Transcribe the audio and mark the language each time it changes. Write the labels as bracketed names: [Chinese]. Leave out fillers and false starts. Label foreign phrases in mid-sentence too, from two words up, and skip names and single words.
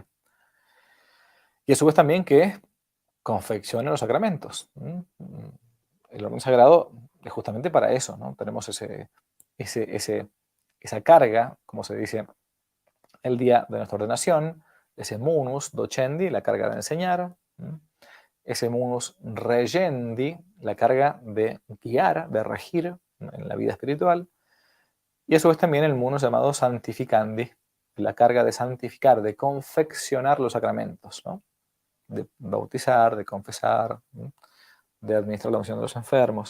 [Spanish] Y a su vez también que confeccione los sacramentos. El orden sagrado es justamente para eso, ¿no? Tenemos esa carga, como se dice, el día de nuestra ordenación, ese [Latin] munus docendi, [Spanish] la carga de enseñar, ese [Latin] munus regendi, [Spanish] la carga de guiar, de regir en la vida espiritual, y a su vez también el munus llamado santificandi, la carga de santificar, de confeccionar los sacramentos, ¿no? De bautizar, de confesar, de administrar la unción de los enfermos.